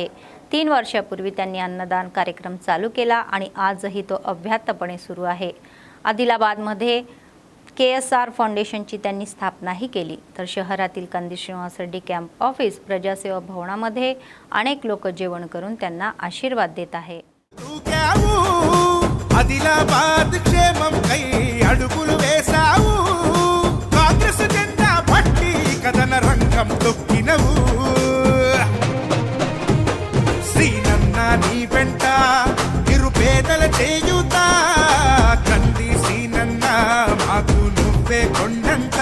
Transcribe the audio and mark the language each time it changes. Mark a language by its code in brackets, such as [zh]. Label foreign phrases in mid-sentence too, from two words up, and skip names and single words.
[mr] 3 वर्षापूर्वी त्यांनी अन्नदान कार्यक्रम चालू केला आणि आजही तो अव्याहतपणे सुरू आहे। आदिलाबादमध्ये KSR फाउंडेशनची त्यांनी स्थापनाही केली. तर शहरातील कंदी श्रीनिवास रेड्डी कॅम्प ऑफिस प्रजासेवा भवनामध्ये अनेक लोक जेवण करून त्यांना आशीर्वाद देत आहे. [te] ఆదిలాబాద్ క్షేమం కై అడుగులు వేశావు, కాంగ్రెస్ జెండా పట్టి కథన రంగం తొక్కినవు. శ్రీనన్న నీ వెంట నిరుపేదల చేయుత, కంది శ్రీనన్న మాకు నువ్వే కొండంత.